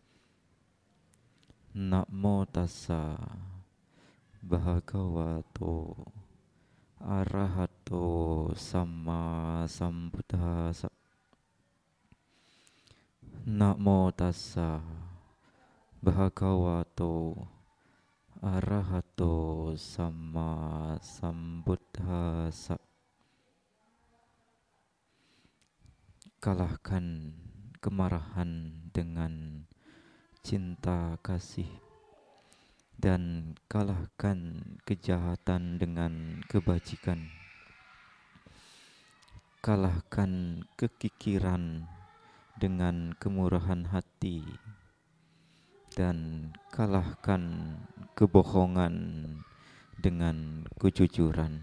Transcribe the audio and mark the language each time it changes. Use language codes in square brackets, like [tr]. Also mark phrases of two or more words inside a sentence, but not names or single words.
[pi] Namo tassa bhagavato arahato sama sambuddhassa. Namo tassa bhagavato arahato sama sambuddhassa. [id] Kalahkan kemarahan dengan cinta kasih dan kalahkan kejahatan dengan kebajikan. Kalahkan kekikiran dengan kemurahan hati dan kalahkan kebohongan dengan kejujuran.